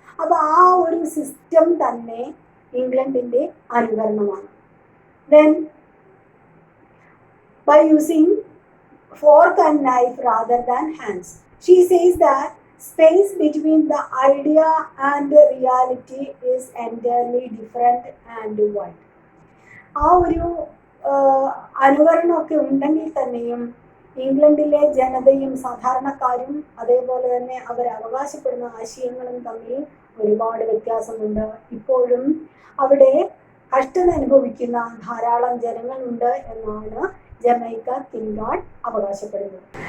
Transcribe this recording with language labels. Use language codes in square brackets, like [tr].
[ml] അപ്പോൾ ആ ഒരു സിസ്റ്റം തന്നെ ഇംഗ്ലണ്ടിന്റെ അനുകരണമാണ്. [en] Then by using fork and knife rather than hands. She says that space between the idea and the reality is entirely different and wide. [ml] ആ ഒരു അനുകരണമൊക്കെ ഉണ്ടെങ്കിൽ തന്നെയും ഇംഗ്ലണ്ടിലെ ജനതയും സാധാരണക്കാരും അതേപോലെ തന്നെ അവർ അവകാശപ്പെടുന്ന ആശയങ്ങളും തമ്മിൽ ഒരുപാട് വ്യത്യാസമുണ്ട്. ഇപ്പോഴും അവിടെ കഷ്ടത അനുഭവിക്കുന്ന ധാരാളം ജനങ്ങളുണ്ട് എന്നാണ് ജമൈക്ക കിൻകാർഡ് അവകാശപ്പെടുന്നത്.